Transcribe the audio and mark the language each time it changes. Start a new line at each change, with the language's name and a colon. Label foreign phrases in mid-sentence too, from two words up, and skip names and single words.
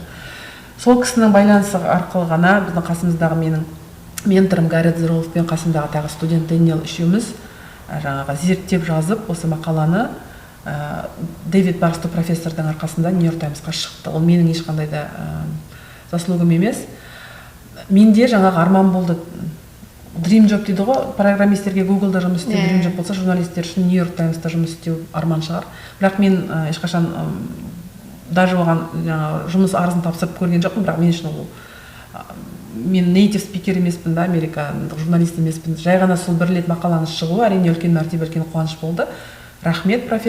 Kazakh: Сол кісінің байланысы арқылы ғана біздің қасымыздағы менің менторым Гаррет Зеролов пен қасымдағы тағы студент Дэниел үшеуміз жаңағы зерттеп жазып осы мақаланы Дэвид Барстоу профессордың арқасында Нью-Йорк Таймсқа шықты. Ол менің ешқандай да заслугым емес. Менде жаңағы арман болды.
English: Dream job
Kazakh: дейді ғой, программистерге Google-да жұмыс істеу
English: dream job
Kazakh: болса, журналистер үшін Нью-Йорк Таймста жұмыс істеу арман шығар. Бірақ мен ешқашан даже оған жұмыс арызын тапсырып көрген жоқпын, бірақ мен үшін ол мен
English: native speaker
Kazakh: емеспін да, американдық журналист емеспін. Жай ғана сол бір рет мақаланы шығуы әрине үлкен мәртебе, үлкен қуаныш болды.